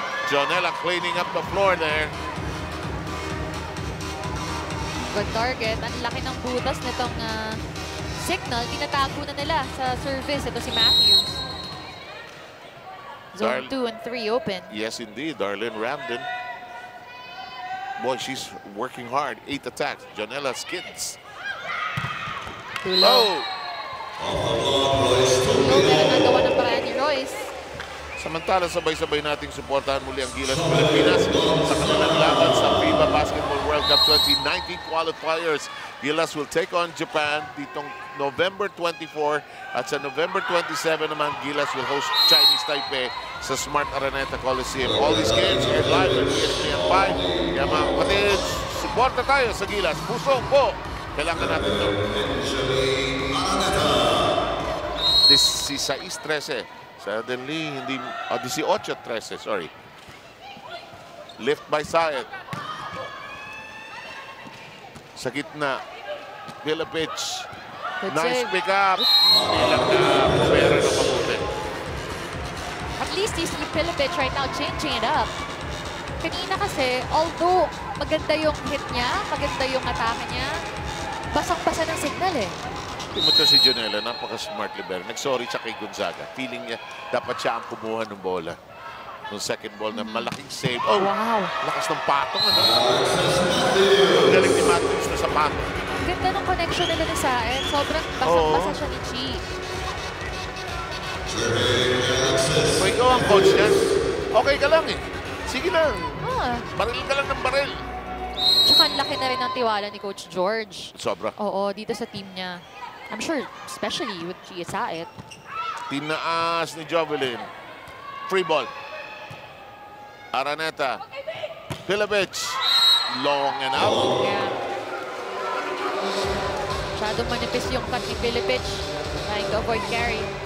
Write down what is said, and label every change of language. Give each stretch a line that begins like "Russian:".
English: Jonella cleaning up the floor there. Good target.
Filipino: Ang laki ng butas nitong Cignal. Tinatago na nila sa service. Ito si Matthews.
English: Zone 2 and 3 open. Yes, indeed. Darlene Ramden. Boy, she's working hard. 8 attacks. Jonella skids. Too low. Too low.
Filipino: Pero nagawa ng paraan ni Royce. Samantala, sabay-sabay nating suportahan muli ang Gilas Pilipinas sa kanilang laban sa FIBA Basketball World Cup 2019 qualifiers.
English: Gilas will take on Japan
Filipino: ditong November 24 at sa November 27 naman
English: Gilas will host Chinese Taipei sa Smart Araneta Coliseum. All these games are live on ESPN 5.
Filipino: Kaya mga kapatid, suporta tayo sa Gilas. Puso po, kailangan natin ito.
English: This is 16-13. Suddenly, hindi... 18-13, sorry. Lift by Saed.
Filipino: Sa gitna.
English: Pilipich. Nice pick up.
Filipino: Nilang na pumera ng mabuti.
English: At least you see Pilipich right now changing it up.
Filipino: Kanina kasi, although maganda yung hit niya, maganda yung atake niya, basang-basa ng Cignal eh. Timuto si Jonella, napaka-smart libero. Nag-sorry siya kay Gonzaga. Feeling niya, dapat siya ang kumuha ng bola. Nung second ball na malaking save. Oh,
English: wow.
Filipino: Lakas ng patong. Ano? Galing ni Matthews na sa patong. Ang ganda ng connection nila ni Saed. Sobrang basang-basa siya ni Chi. Kung ikaw ang coach niya, okay ka lang eh. Sige lang. Baril ka lang ng baril. Tsaka ang laki na rin ng tiwala ni Coach George. Sobra. Oo, dito sa team niya.
English: I'm sure, especially with Chia Saed. Tinaas ni Jovelyn. Free ball. Araneta. Pilipich. Long and out. Yeah.
Filipino: Masyadong manipis yung cut ni Pilipich.
English: Trying to avoid carry.